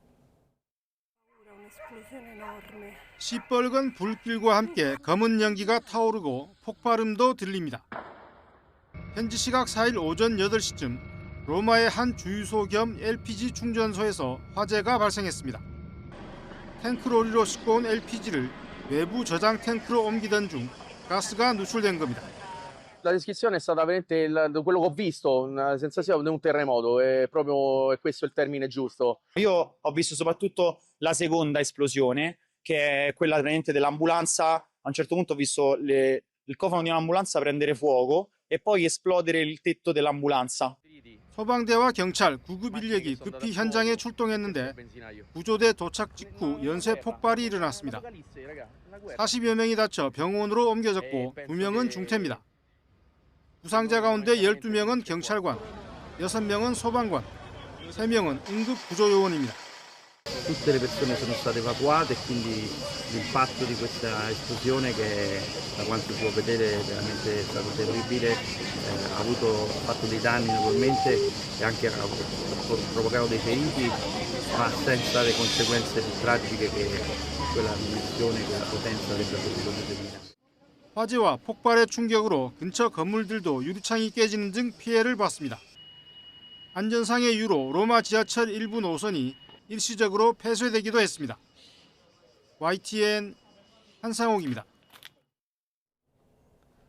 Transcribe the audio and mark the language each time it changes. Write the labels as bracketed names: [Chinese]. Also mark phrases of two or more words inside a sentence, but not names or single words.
[Korean] 시뻘건 불길과 함께 검은 연기가 타오르고 폭발음도 들립니다. 현지 시각 4일 오전 8시쯤 로마의 한 주유소 겸 LPG 충전소에서 화재가 발생했습니다. 탱크로리로 싣고 온 LPG를 외부 저장 탱크로 옮기던 중 가스가 누출된 겁니다. [Italian] La descrizione è stata veramente quello che ho visto, una sensazione di un terremoto, è proprio questo il termine giusto. Io ho visto soprattutto la seconda esplosione, che è quella veramente dell'ambulanza. A un certo punto ho visto il cofano di un'ambulanza prendere fuoco e poi esplodere il tetto dell'ambulanza. [Korean] 소방대와 경찰, 구급 인력이 급히 현장에 출동했는데 구조대 도착 직후 연쇄 폭발이 일어났습니다. 40여 명이 다쳐 병원으로 옮겨졌고 2명은 중태입니다. 부상자 가운데 12명은 경찰관, 6명은 소방관, 3명은 응급구조요원입니다. [Italian] Tutte le persone sono state evacuate e quindi l'impatto di questa esplosione, che da quanto si può vedere veramente è stato terribile, ha fatto dei danni naturalmente e anche ha provocato dei feriti, ma senza le conseguenze più tragiche che quella munizione, quella potenza avrebbe potuto determinare. [Korean] 화재와 폭발의 충격으로 근처 건물들도 유리창이 깨지는 등 피해를 봤습니다. 안전상의 이유로 로마 지하철 일부 노선이 일시적으로 폐쇄되기도 했습니다. YTN 한상욱입니다.